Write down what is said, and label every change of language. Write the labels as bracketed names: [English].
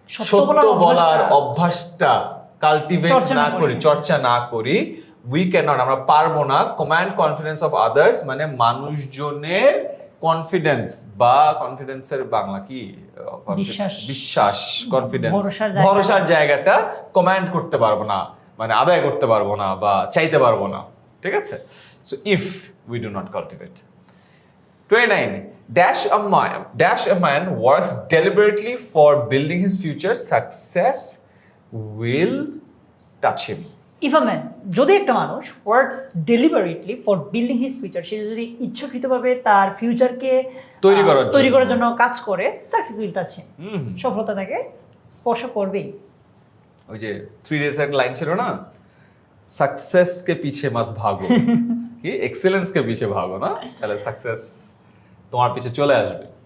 [Bangla] সত্য বলার অভ্যাসটা কাল্টিভেট না করি, চর্চা না করি, [English] we can not, [Bangla] আমরা পারবো না [English] command confidence of others, [Bangla] মানে মানুষজনের কনফিডেন্স বা কনফিডেন্সের বাংলা কি, বিশ্বাস, কনফিডেন্স, ভরসার জায়গাটা কমান্ড করতে পারবো না, মানে আদায় করতে পারবো না বা চাইতে পারবো না। [English] ঠিক আছে, so if we do not cultivate. 29. Dash a man works deliberately for building his future, success will touch him. If a man, [Bangla] যদি একটা মানুষ [English] works deliberately for building his future, [Bangla] সে যদি ইচ্ছাকৃতভাবে তার ফিউচারকে তৈরি করার জন্য কাজ করে, [English] success will touch him. [Bangla] সফলতা তাকে স্পর্শ করবেই। ওই যে 3 days এর লাইন ছিল না, [Hindi] সাকসেস কে পিছে মত ভাগো, কি এক্সেলেন্স কে পিছে ভাগো [Bangla] না, তাহলে সাকসেস তোমার পিছে চলে আসবে।